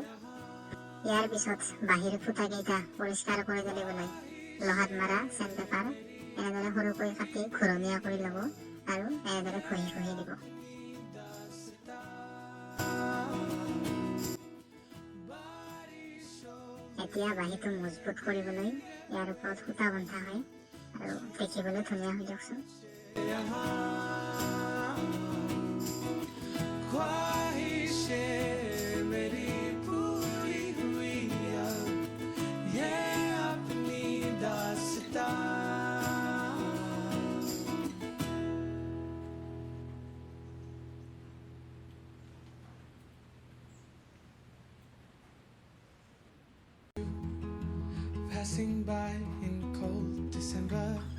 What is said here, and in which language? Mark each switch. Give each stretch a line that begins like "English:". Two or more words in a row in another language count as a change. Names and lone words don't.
Assamese: ইয়াৰ পিছত বাঁহীৰ ফুটাকেইটা পৰিষ্কাৰ কৰি তুলিবলৈ লোহাত মাৰা চেণ্ডপেপাৰ এনেদৰে সৰুকৈ কাটি ঘূৰণীয়া কৰি ল'ব আৰু এনেদৰে ঘঁহি ঘঁহি দিব। এতিয়া বাঁহীটো মজবুত কৰিবলৈ ইয়াৰ ওপৰত সূতা বন্ধা হয় আৰু দেখিবলৈ ধুনীয়া হৈ দিয়কচোন।
Hindi: ख्वाहिशें मेरी पूरी हुई अब, ये अपनी दास्तां।
English: Passing by in cold December.